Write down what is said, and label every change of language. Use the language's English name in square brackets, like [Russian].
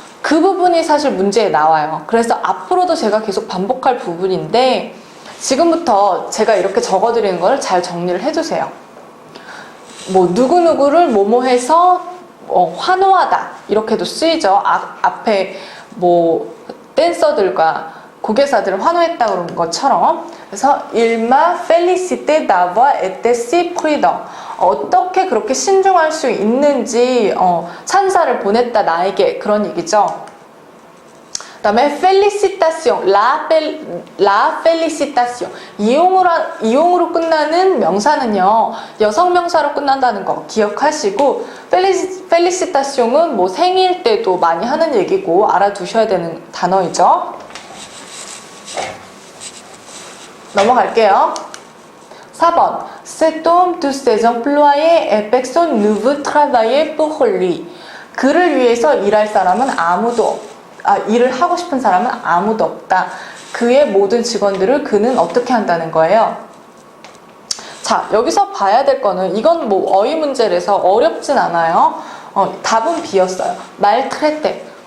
[Korean] 그 부분이 사실 문제에 나와요. 그래서 앞으로도 제가 계속 반복할 부분인데 지금부터 제가 이렇게 적어드리는 걸 잘 정리를 해주세요. 누구누구를 뭐뭐해서 환호하다 이렇게도 쓰이죠. 앞에 댄서들과 고개사들을 환호했다 그런 것처럼. 그래서 [French] il m'a félicité d'avoir été si prudent. [Korean] 어떻게 그렇게 신중할 수 있는지 찬사를 보냈다 나에게 그런 얘기죠. 그 다음에 félicitation, la félicitation. 이용으로 끝나는 명사는요, 여성 명사로 끝난다는 거 기억하시고, felicitation은 생일 때도 많이 하는 얘기고, 알아두셔야 되는 단어이죠. 넘어갈게요. 4번. [French] Cet homme, tous ses employés et personne ne veut travailler pour lui. [Korean] 그를 위해서 일할 사람은 일을 하고 싶은 사람은 아무도 없다. 그의 모든 직원들을 그는 어떻게 한다는 거예요? 자, 여기서 봐야 될 거는 이건 어휘 문제라서 어렵진 않아요. 답은 B였어요. maltraité.